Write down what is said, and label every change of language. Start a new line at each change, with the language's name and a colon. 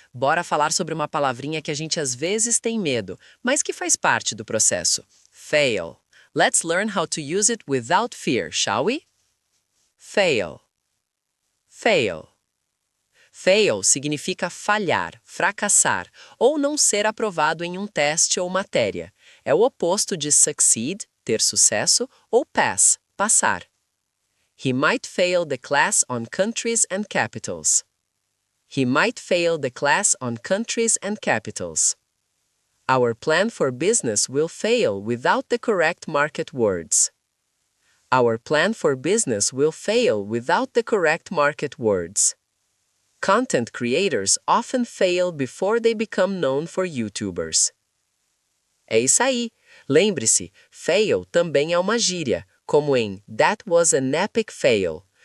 Portuguese: Bora falar sobre uma palavrinha que a gente às vezes tem medo, mas que faz parte do processo.
English: Fail. Let's learn how to use it without fear, shall we? Fail. Fail.
Portuguese: Fail significa falhar, fracassar ou não ser aprovado em um teste ou matéria. É o oposto de succeed, ter sucesso, ou pass, passar.
English: He might fail the class on countries and capitals. He might fail the class on countries and capitals. Our plan for business will fail without the correct market words. Our plan for business will fail without the correct market words. Content creators often fail before they become known for YouTubers.
Portuguese: É isso aí. Lembre-se, fail também é uma gíria, como em
English: That was an epic fail.